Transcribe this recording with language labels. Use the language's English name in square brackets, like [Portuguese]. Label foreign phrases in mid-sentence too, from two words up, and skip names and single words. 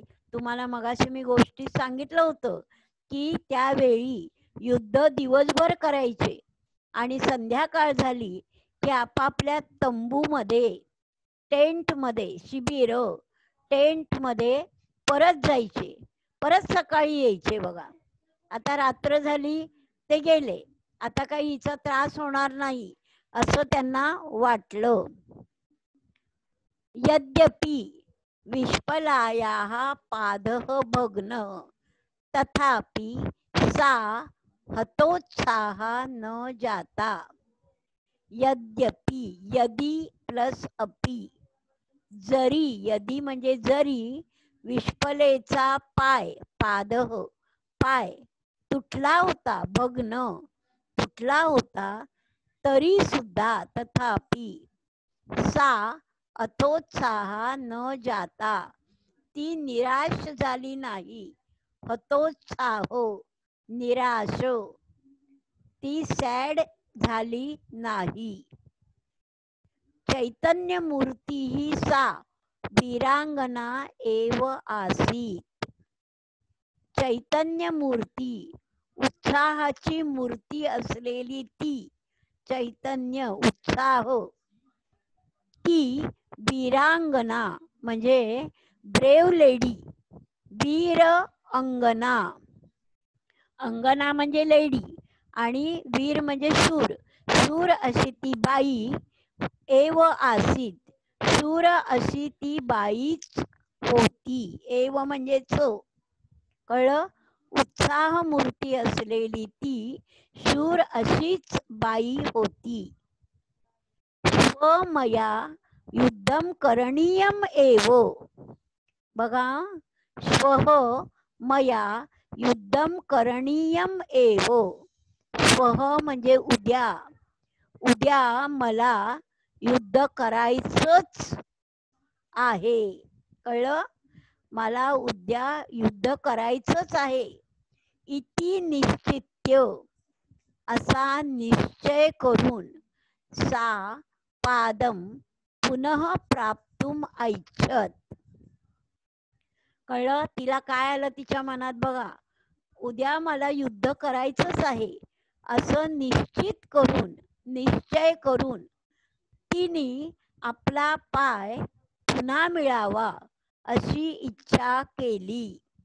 [Marathi] तुम्हाला मगाशी मी गोष्टी सांगितलं होतं की त्यावेळी युद्ध दिवसभर करायचे आणि संध्याकाळ झाली की आपापल्या तंबूमध्ये, टेंटमध्ये, शिबिर टेंटमध्ये परत जायचे, परत सकाळी यायचे. बघा, आता रात्र झाली, ते गेले, आता काही हिचा त्रास होणार नाही असं त्यांना वाटलं. [Sanskrit] यद्यपि विश्पलायाः पादः भग्न तथापि सा हतोत्साह न जाता. यद्यपि, यदि प्लस अपि, [Marathi] जरी, यदि म्हणजे जरी, विश्पलेचा पाय, पादः पाय तुटला होता, भग्न तुटला होता, तरी सुद्धा, [Sanskrit] तथापि, सा हतोत्साह न जाता, [Marathi] ती निराश झाली नाही. हतोत्साह निराश, ती सॅड झाली नाही. [Sanskrit] चैतन्य मूर्ती ही सा वीरांगना एव आसीत. [Marathi] चैतन्य मूर्ती, उत्साहाची मूर्ती असलेली ती, चैतन्य उत्साह, ती वीरांगना म्हणजे [English] brave lady, [Marathi] वीर अंगना, अंगना म्हणजे लेडी आणि वीर म्हणजे शूर, शूर अशी ती बाई, [Sanskrit] एव आसीत, [Marathi] शूर अशी ती बाईच होती. एव म्हणजे कळलं, उत्साह मूर्ती असलेली ती शूर अशीच बाई होती. [Sanskrit] स्वमया युद्धम करणीयम एव. बघा, स्वह मया युद्धम करणीयम एव. [Marathi] स्वह म्हणजे उद्या, उद्या मला युद्ध करायचंच आहे. कळलं, मला उद्या युद्ध करायचंच आहे. [Sanskrit] इति निश्चित्य, [Marathi] असा निश्चय करून, [Sanskrit] सा पादम पुनः प्राप्तुम ऐच्छत. [Marathi] कळलं, तिला काय आलं तिच्या मनात बघा, उद्या मला युद्ध करायचंच आहे असं निश्चय करून तिने आपला पाय पुन्हा मिळावा अशी इच्छा केली.